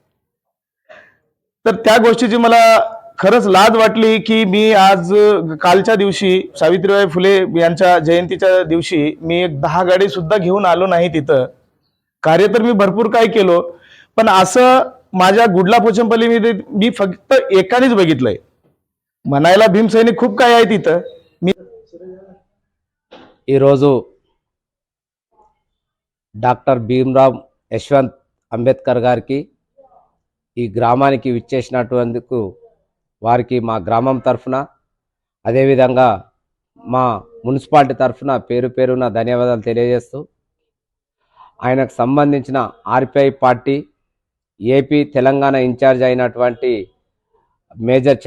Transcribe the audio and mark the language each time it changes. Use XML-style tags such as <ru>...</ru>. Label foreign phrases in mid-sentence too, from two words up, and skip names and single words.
<mr>तर त्या गोष्टीची मला खरंच लाज वाटली की मी आज कालच्या दिवशी सावित्रीबाई फुले यांच्या जयंतीच्या दिवशी मी एक 10 गाडी सुद्धा घेऊन आलो नाही तिथं. कार्य तर मी भरपूर काय केलो, पण असं माझ्या गुडला पोचमपल्लीमध्ये मी फक्त एकानेच बघितलंय. म्हणायला भीमसैनिक खूप काय आहे तिथं. मी</mr> <te>ఈరోజు డాక్టర్ భీమ్రావ్ యశ్వంత్ అంబేద్కర్ గారికి ఈ గ్రామానికి విచ్చేసినటువంటి వారికి మా గ్రామం తరఫున అదేవిధంగా మా మున్సిపాలిటీ తరఫున పేరు పేరున ధన్యవాదాలు తెలియజేస్తూ ఆయనకు సంబంధించిన ఆర్పిఐ పార్టీ ఏపీ తెలంగాణ ఇన్ఛార్జ్ అయినటువంటి మేజర్</te>